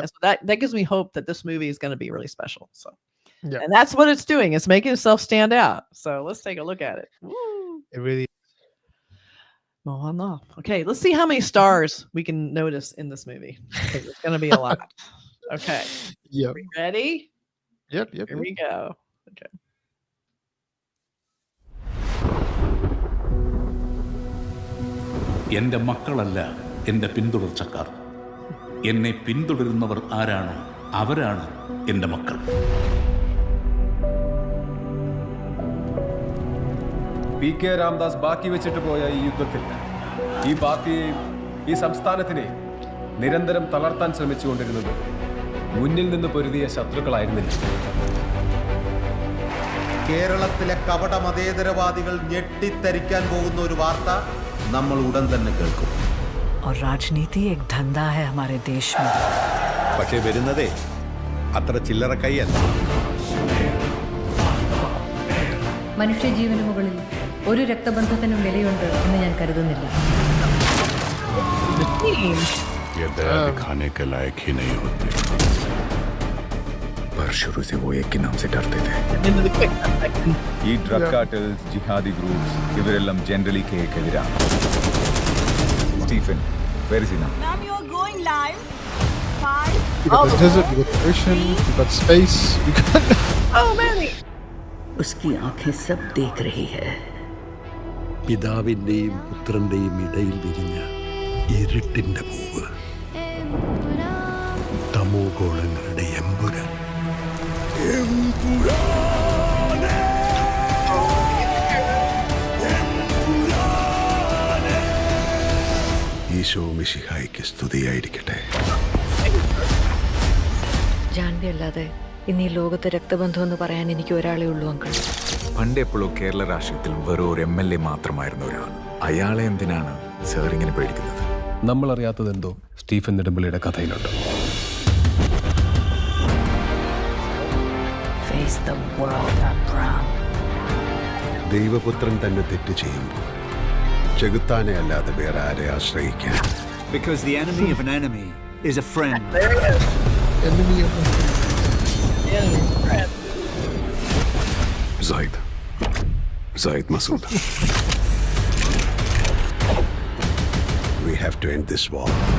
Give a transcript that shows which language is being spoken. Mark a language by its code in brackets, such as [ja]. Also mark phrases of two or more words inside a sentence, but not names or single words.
[en] So that gives me hope that this movie is going to be really special. So and that's what it's doing. It's making itself stand out. So let's take a look at it. Woo. It really Mohanlal. Okay, let's see how many stars we can notice in this movie. It's going to be a lot. Okay. Yep. Ready? Yep. Here we go. Okay. [ml] എൻ്റെ മക്കളല്ല എൻ്റെ പിന്തുടർച്ചക്കാർ. എന്നെ പിന്തുടരുന്നവർ ആരാണോ അവരാണ് എൻ്റെ മക്കൾ. PK രാംദാസ് ബാക്കി വെച്ചിട്ട് പോയ ഈ യുദ്ധത്തിൽ ഈ പാർട്ടിയെയും ഈ സംസ്ഥാനത്തിനെയും നിരന്തരം തളർത്താൻ ശ്രമിച്ചുകൊണ്ടിരുന്നത് മുന്നിൽ നിന്ന് പൊരുതിയ ശത്രുക്കളായിരുന്നില്ല. കേരളത്തിലെ കപട മതേതരവാദികൾ ഞെട്ടിത്തരിക്കാൻ പോകുന്ന ഒരു വാർത്ത നമ്മൾ ഉടൻ തന്നെ കേൾക്കും. [hi] और राजनीति एक धंधा है हमारे देश में. [ml] പക്ഷേ വരുന്നതേ അത്ര ചില്ലറ കൈയല്ല. മനുഷ്യജീവന് മുകളിൽ ഒരു രക്തബന്ധത്തിനും വിലയുണ്ട് എന്ന് ഞാൻ കരുതുന്നില്ല. [hi] ये दया दिखाने के लायक ही नहीं होते, पर शुरू से वो एक के नाम से डरते थे. [ml] ഈ [en] drug cartels, jihadi groups [ml] ഇവരെല്ലാം ജനറലി കേക്കെതിരാണ്. സ്റ്റീഫൻ, [en] where is he now? Ma'am, you are going live. 5. You got the desert, you got the ocean, you got space, you got Oh, Manny. उसकी आंखें सब देख रही है. [ml] പിതാവിന്റെയും പുത്രന്റെയും ഇടയിൽ വിരിഞ്ഞ ഇരുട്ടിന്റെ പൂവ്, തമോ ഗോളങ്ങളുടെ എമ്പുരാൻ. ഈശോ മിശിഹായ്ക്ക് സ്തുതിയായിരിക്കട്ടെ. ജാൻവി അല്ലാതെ ഇന്ന് ഈ ലോകത്തെ രക്തബന്ധം എന്ന് പറയാൻ എനിക്ക് ഒരാളേ ഉള്ളൂ അങ്കിൾ. പണ്ടെപ്പോഴും കേരള രാഷ്ട്രീയത്തിൽ വെറും ഒരു MLA മാത്രമായിരുന്ന ഒരാൾ. അയാളെ എന്തിനാണ് സാർ ഇങ്ങനെ പേടിക്കുന്നത്? നമ്മൾ അറിയാത്തതെന്തോ സ്റ്റീഫൻ നെടുമ്പള്ളിയുടെ കഥയിലുണ്ട്. [en] Face the world, Abraham. [ml] ദൈവപുത്രൻ തന്നെ തെറ്റ് ചെയ്യുമ്പോൾ ചെകുത്താനെ അല്ലാതെ വേറെ ആരെ ആശ്രയിക്കാൻ? [en] Because the enemy of an enemy is a friend. There he is. enemy of friend. Zaid Masood. We have to end this war.